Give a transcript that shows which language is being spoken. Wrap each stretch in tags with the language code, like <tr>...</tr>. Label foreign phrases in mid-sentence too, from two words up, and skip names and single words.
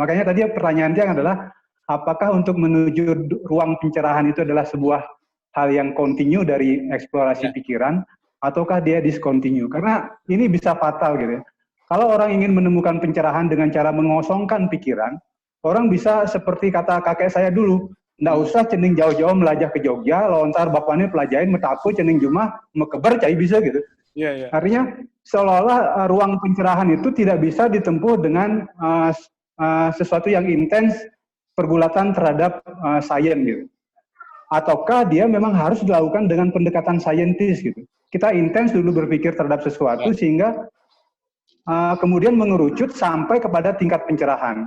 <id>Makanya tadi pertanyaan dia adalah apakah untuk menuju ruang pencerahan itu adalah sebuah hal yang kontinu dari eksplorasi pikiran, ataukah dia discontinue? Karena ini bisa fatal gitu ya. Kalau orang ingin menemukan pencerahan dengan cara mengosongkan pikiran, orang bisa seperti kata kakek saya dulu, nggak usah</id> <ban>cening jauh-jauh melajah</ban> <id>ke Jogja, lontar bapaknya pelajarin</id> <ban>metaku cening Jumah mekeber cai bisa</ban> <id>gitu. Artinya seolah-olah ruang pencerahan itu tidak bisa ditempuh dengan sesuatu yang intens pergulatan terhadap sains gitu. Ataukah dia memang harus dilakukan dengan pendekatan saintis gitu. Kita intens dulu berpikir terhadap sesuatu sehingga kemudian mengerucut sampai kepada tingkat pencerahan.</id>